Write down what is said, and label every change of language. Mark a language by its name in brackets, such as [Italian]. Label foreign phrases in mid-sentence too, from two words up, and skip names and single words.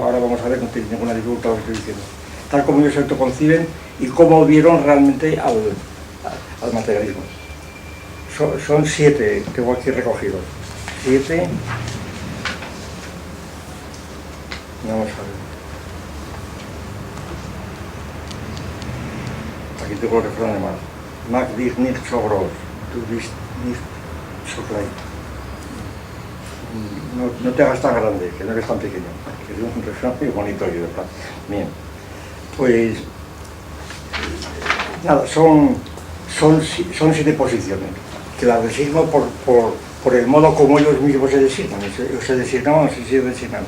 [Spanish] Ahora vamos a ver, no tiene ninguna dificultad lo que estoy diciendo, tal como ellos se autoconciben y cómo vieron realmente al materialismo. Son 7, tengo aquí recogidos. 7. Vamos a ver. Aquí tengo el refrán de más. [German] Mag dich nicht so groß, du bist nicht so klein. [Spanish] No te hagas tan grande, que no eres tan pequeño. Que es un refrán muy bonito aquí, ¿verdad? Bien. Pues nada, son 7 posiciones que las designo por el modo como ellos mismos se designan, se designaban o se siguen designando.